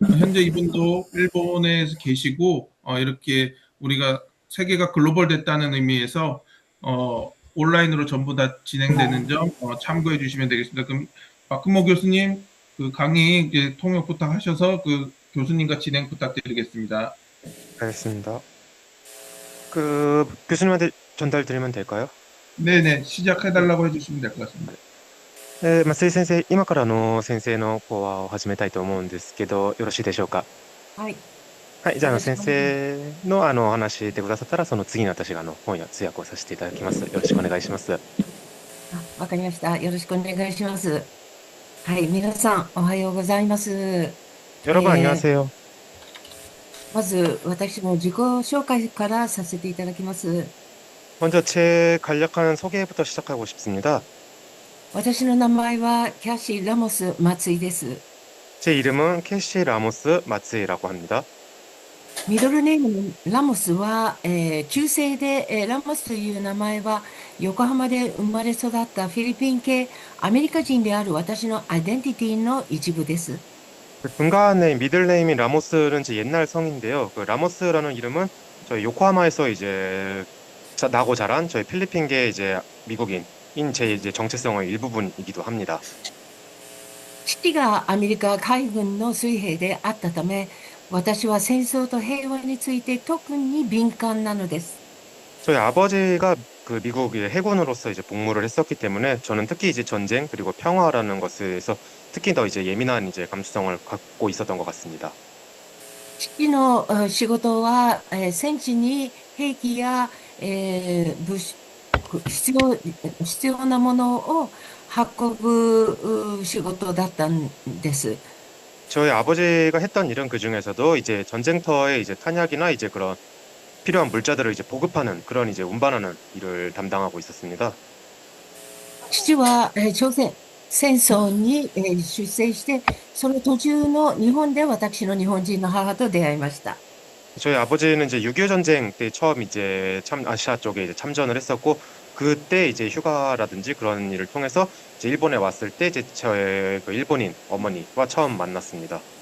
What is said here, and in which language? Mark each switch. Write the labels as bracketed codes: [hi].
[ko] 현재 이분도 일본에 계시고 이렇게 우리가 세계가 글로벌 됐다는 의미에서 온라인으로 전부 다 진행되는 점 참고해 주시면 되겠습니다. 그럼 박근모 교수님 그 강의 이제 통역 부탁하셔서 그 교수님과 진행 부탁드리겠습니다. 알겠습니다. 그 교수님한테 전달드리면 될까요? 네네, 시작해달라고 해주시면 될 것 같습니다. [ja] 松井先生、今から先生の講話を始めたいと思うんですけど、よろしいでしょうか。はい。はい、じゃあ先よろしくお願い生のお話してくださったら、その次に私が翻訳、通訳をさせていただきます。よろしくお願いします。わかりました。よろしくお願いします。はい、皆さん、おはようございます。 [ko] 여러분 안녕하세요. [ja] まず、私の自己紹介からさせていただきます。 [ko] 먼저 제 간략한 소개부터 시작하고 싶습니다. [ja] 私の名前はキャシー・ラモス松井です。 [ko] 제 이름은 캐시 라모스 마츠이라고 합니다. [ja] ミドルネームのラモスは、旧姓で、ラモスという名前は横浜で生まれ育ったフィリピン系アメリカ人である私のアイデンティティの一部です。 [ko] 중간에 미들네임인 라모스는 제 옛날 성인데요. 그 라모스라는 이름은 저희 요코하마에서 이제 나고 자란 저희 필리핀계 이제 미국인인 제 이제 정체성의 일부분이기도 합니다. [ja] 父がアメリカ海軍の水兵であったため、私は戦争と平和について特に敏感なのです。 [ko] 저희 아버지가 그 미국의 해군으로서 이제 복무를 했었기 때문에 저는 특히 이제 전쟁 그리고 평화라는 것에서 특히 더 이제 예민한 이제 감수성을 갖고 있었던 것 같습니다. [ja] 父の仕事は、戦地に兵器や、物資必要なものを運ぶ仕事だったんです。 [ko] 저희 아버지가 했던 일은 그 중에서도 이제 전쟁터에 이제 탄약이나 이제 그런 필요한 물자들을 이제 보급하는 그런 이제 운반하는 일을 담당하고 있었습니다. [ja] 父は、朝鮮戦争に、出征して、その途中の日本で私の日本人の母と出会いました。 [ko] 저희 아버지는 이제 6.25 전쟁 때 처음 이제 아시아 쪽에 이제 참전을 했었고 그때 이제 휴가라든지 그런 일을 통해서 이제 일본에 왔을 때 이제 저의 그 일본인 어머니와 처음 만났습니다.